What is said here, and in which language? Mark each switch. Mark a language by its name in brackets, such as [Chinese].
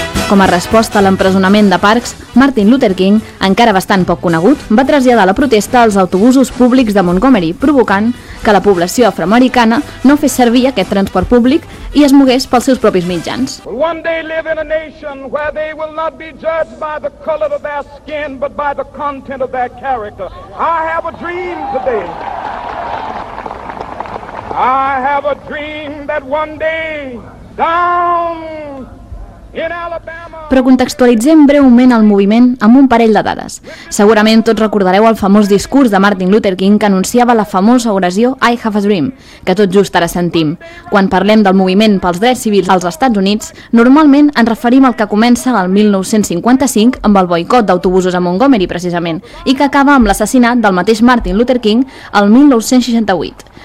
[Catalan] Com a resposta a l'empresonament de Parks, Martin Luther King, encara bastant poc conegut, va traslladar la protesta als autobusos públics de Montgomery, provocant que la població afroamericana no fes servir aquest transport públic i es mogués pels seus propis mitjans. [English] One day live in a nation where they will not be judged by the color of their skin, but by the content of their character. I have a dream today. I have a dream that one day down... [Catalan] Però contextualitzem breument el moviment amb un parell de dades. Segurament tots recordareu el famós discurs de Martin Luther King que anunciava la famosa oració I Have a Dream, que tot just ara sentim. Quan parlem del moviment pels drets civils als Estats Units, normalment ens referim al que comença el 1955 amb el boicot d'autobusos a Montgomery, precisament, i que acaba amb l'assassinat del mateix Martin Luther King el 1968.